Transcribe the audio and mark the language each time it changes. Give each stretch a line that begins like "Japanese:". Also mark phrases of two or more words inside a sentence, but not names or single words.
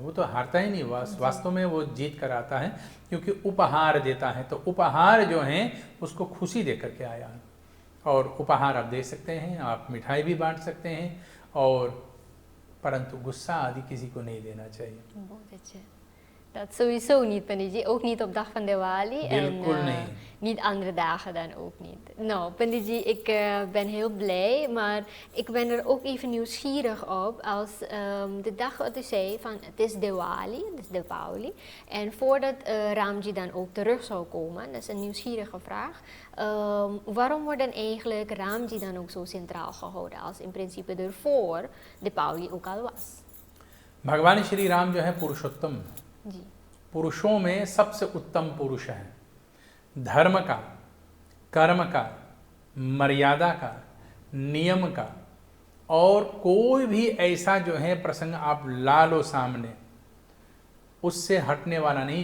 Hindi: वो तो हारता ही नहीं, वास्तव में वो जीत कर आता है, क्योंकि उपहार देता है। तो उपहार जो हैं उसको खुशी दे करके आया है। और उपहार आप दे सकते हैं, आप मिठाई भी बांट सकते हैं, और परंतु गुस्सा आदि किसी को नहीं देना चाहिए। बहुत अच्छा।
Dutch: Dat sowieso niet, Panditji. Ook niet op dag van Diwali.
Hindi: बिल्कुल
Dutch: en
Hindi: नहीं।
Dutch: niet andere dagen dan ook niet. Nou, Panditji, ik ben heel blij, maar ik ben er ook even nieuwsgierig op als de dag wat u zei van het is Diwali, het is Diwali. En voordat Ramji dan ook terug zou komen, dat is een nieuwsgierige vraag. Waarom wordt dan eigenlijk Ramji dan ook zo centraal gehouden als in principe ervoor Diwali ook al was?
Hindi: भगवान श्री राम जो है पुरुषोत्तम, जी, पुरुषों में सबसे उत्तम पुरुष है। धर्म का, कर्म का, मर्यादा का, नियम का, और कोई भी ऐसा जो है प्रसंग आप ला लो सामने, उससे हटने वाला नहीं।